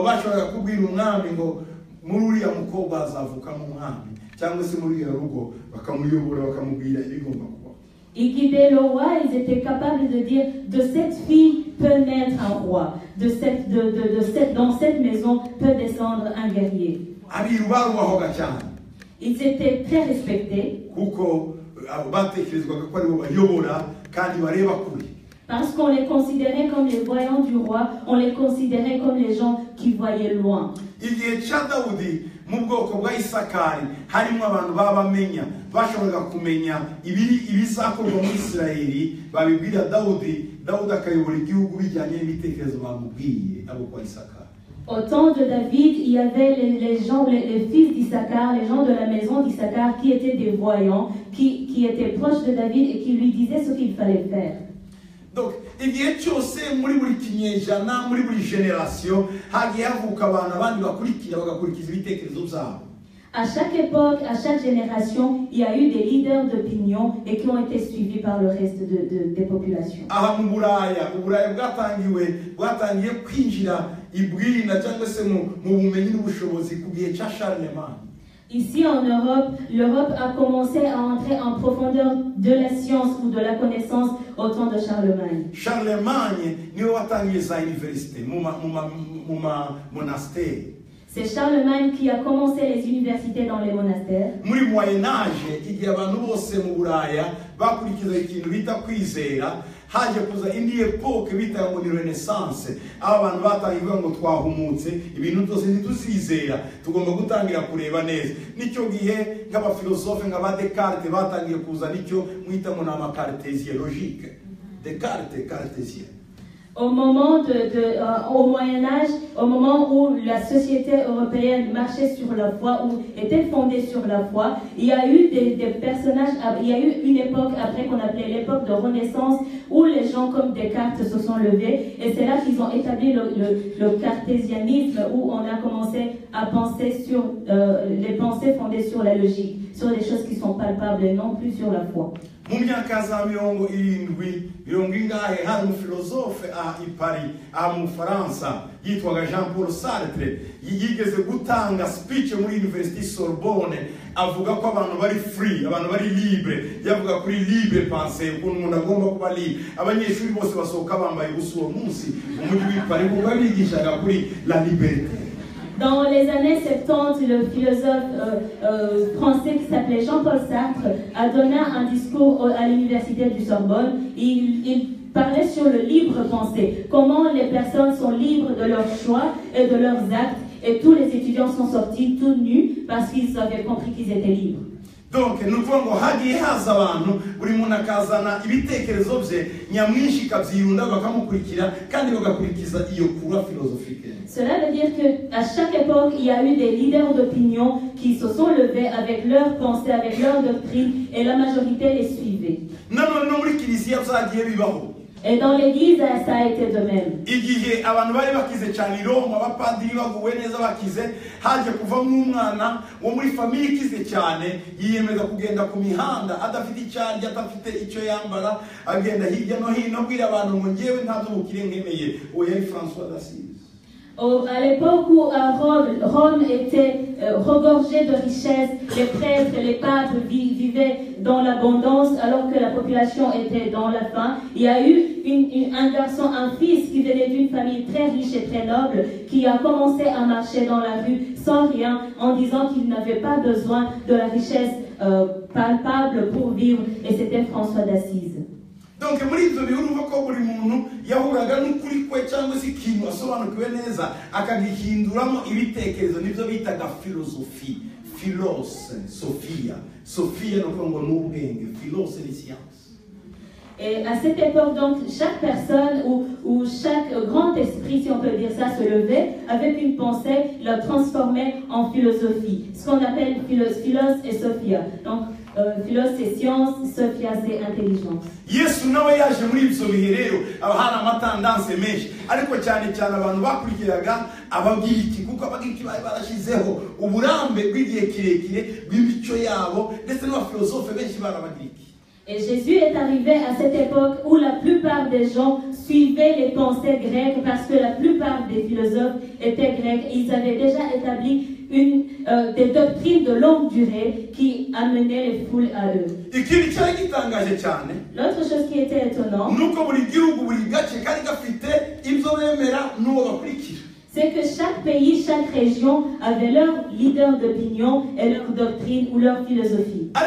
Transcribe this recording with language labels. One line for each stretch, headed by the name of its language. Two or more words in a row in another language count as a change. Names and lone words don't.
French: ils guidaient le roi, ils étaient capables de dire de cette fille peut naître un roi, dans cette maison peut descendre un guerrier. Ils étaient très respectés. Parce qu'on les considérait comme les voyants du roi, on les considérait comme les gens qui voyaient loin.
Kinyarwanda: Mu bwoko bwa Isakari harimo abantu babamenya bashoboraga kumenya ibizakorwa mu Isirayeli babibwira Dawudi akayobora igihugu bijyanye n'ibitekerezo bamubwiye abo kwa Isakari.
French: Au temps de David, il y avait les gens, les fils d'Issachar, les gens de la maison d'Issachar qui étaient des voyants, qui étaient proches de David et qui lui disaient ce qu'il fallait faire.
Kinyarwanda: Donc, igihe cyose muri buri kinyejana muri buri generation hagiye havuka abantu abandi bakurikira bagakurikiza ibitekerezo byabo.
French: À chaque époque, à chaque génération, il y a eu des leaders d'opinion et qui ont été suivis par le reste des populations.
Kinyarwanda: Aha mu Buraya bwatangiye kwinjira ibwina cyangwa se mu bumenyi n'ubushobozi ku gihe cya Charlemagne.
French: Ici en Europe, l'Europe a commencé à entrer en profondeur de la science ou de la connaissance au temps de Charlemagne.
Kinyarwanda: Charlemagne niwe watangiye za universite mu monasteri.
French: C'est Charlemagne qui a commencé les universités dans les monastères.
Kinyarwanda: Muri
French: Moyen Âge
Kinyarwanda: igihe abantu bose mu Buraya bakurikiza ikintu bita kwizera, haje kuza indi epoke bita ngo ni Renaissance. Abantu batangiye ngo twahumutse ibintu byose ntituzizera, tugomba gutangira kureba neza. Nicyo gihe nk'abafilosofe nk'aba Descartes batangiye kuza nicyo mwita ngo nama
French: cartésien logique.
Kinyarwanda: Descartes cartésien.
French: Au moment au Moyen Âge, au moment où la société européenne marchait sur la foi, ou était fondée sur la foi, il y a eu des personnages, il y a eu une époque après qu'on appelait l'époque de Renaissance, où les gens comme Descartes se sont levés, et c'est là qu'ils ont établi le cartésianisme, où on a commencé à penser sur les pensées fondées sur la logique, sur des choses qui sont palpables et non plus sur la foi.
Kinyarwanda: Mu myaka za 70 hari umufilozofe i Paris mu Faransa yitwaga Jean-Paul Sartre yigeze gutanga speech muri Université Sorbonne avuga ko abantu bari free, abantu bari libre, yavuga kuri
French: libre pensée,
Kinyarwanda: ukuntu umuntu agomba kuba libre. Abanyeshuri bose basohoka bambaye ubusa uwo munsi mu mujyi wa Paris kuko bigishaga kuri
French: la liberté. Dans les années 70, le philosophe français qui s'appelait Jean-Paul Sartre a donné un discours à l'université du Sorbonne. Il parlait sur le libre pensée, comment les personnes sont libres de leurs choix et de leurs actes, et tous les étudiants sont sortis tout nus parce qu'ils avaient compris qu'ils étaient libres. Donc nous pouvons
Kinyarwanda: hagiye haza abantu buri muntu akazana ibitekerezo bye nyamwinshi kabyirunda bakamukurikira kandi bagakurikiza iyo
French: courant philosophique. Cela veut dire qu'à chaque époque, il y a eu des leaders d'opinion qui se sont levés avec leurs pensées, avec leurs doctrines, et la majorité les suivait. Et dans l'église, ça a été de même.
Kinyarwanda: Igihe abantu bari bakize cyane i Roma, abapadiri baguwe neza bakize, haje kuvamo umwana wo muri famille ikize cyane yiyemeza kugenda ku mihanda adafite icyarya, adafite icyo yambara, agenda hirya no hino abwira abantu ngo ngewe nta by'ubukire nkeneye. Uwo yari François d'Assise.
French: À l'époque où Rome était regorgée de richesses, les prêtres et les papes vivaient dans l'abondance alors que la population était dans la faim, il y a eu un garçon, un fils qui venait d'une famille très riche et très noble qui a commencé à marcher dans la rue sans rien en disant qu'il n'avait pas besoin de la richesse palpable pour vivre, et c'était François d'Assise.
Kinyarwanda: Donc muri ibyo birumva ko buri muntu yahuraga n'ukuri kwe cyangwa se ikintu asobanukiwe neza akagihinduramo ibitekerezo, nibyo bitaga philosophie. Sophia no ngo n'ubwenge,
French: philos et science. Et à cette époque, donc, chaque personne ou chaque grand esprit, si on peut dire ça, se levait avec une pensée, la transformait en philosophie. Ce qu'on appelle philos et sophia. Donc, philos c'est science, sophia c'est intelligence.
Kinyarwanda: Yesu nawe yaje muri ibyo bihe rero abahana amatandanse menshi, ariko cyane cyane abantu bakurikiraga abagiriki, kuko abagiriki bari barashizeho uburambe bw'igihe kirekire bw'imico yabo, ndetse n'abafilosofe benshi barabagiriki.
French: Et Jésus est arrivé à cette époque où la plupart des gens suivaient les pensées grecques, parce que la plupart des philosophes étaient grecs. Ils avaient déjà établi des doctrines de longue durée qui amenaient les foules à eux. L'autre chose qui était étonnante, c'est que chaque pays, chaque région avait leur leader d'opinion et leur doctrine ou leur philosophie.